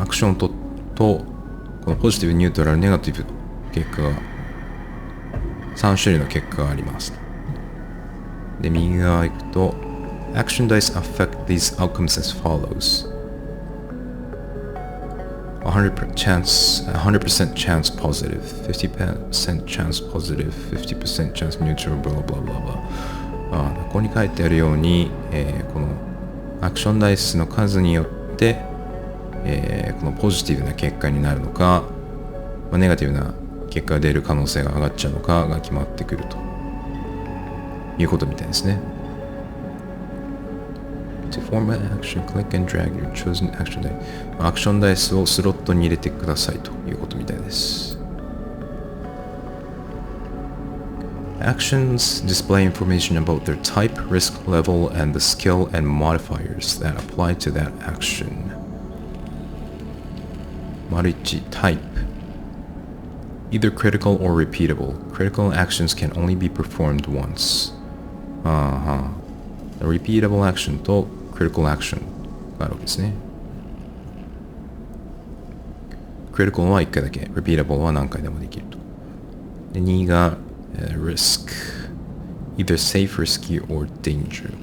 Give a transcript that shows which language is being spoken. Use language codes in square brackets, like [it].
[ja] アクションとこのポジティブ、ニュートラル、ネガティブ結果が3種類の結果があります。で、右側行くと [en] Action dice affect these outcomes as follows. 100% chance positive, 50% chance positive, 50% chance neutral, blah blah blah blah. [ja] ここに書いてあるように、このアクションダイスの数によって、このポジティブな結果になるのか、ネガティブな結果が出る可能性が上がっちゃうのかが決まってくるということみたいですね。 [en] To form an action, click and drag your chosen action dice. [ja] アクションダイスをスロットに入れてくださいということみたいです。 [en] Actions display information about their type, risk level, and the skill and modifiers that apply to that action. 1 type. Either critical or repeatable. Critical actions can only be performed once. [ja] Repeatable action と critical action があるわけですね。 critical は1回だけ、repeatable は何回でもできると。で、2が、 [en] risk。either safe, risky, or danger。